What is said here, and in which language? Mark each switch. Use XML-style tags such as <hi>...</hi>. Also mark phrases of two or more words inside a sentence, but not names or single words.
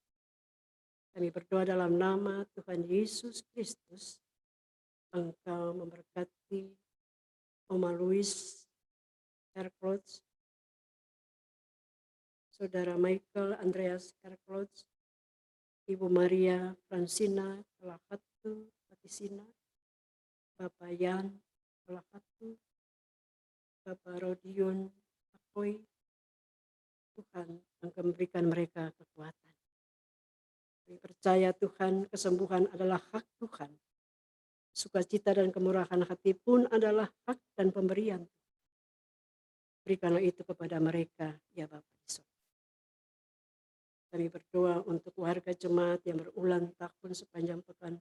<id>Kami berdoa dalam nama Tuhan Yesus Kristus, Engkau memberkati Oma Louis Herklots, Saudara Michael Andreas Herklots, Ibu Maria Francina Pelahatu Patisina, Bapak Yan Pelahatu, Bapak Rodion Akoy. Tuhan Engkau memberikan mereka kekuatan. Kami percaya Tuhan, kesembuhan adalah hak Tuhan. Sukacita dan kemurahan hati pun adalah hak dan pemberian. Berikanlah itu kepada mereka, ya Bapa di surga. Kami berdoa untuk warga jemaat yang berulang tahun sepanjang pekan</id>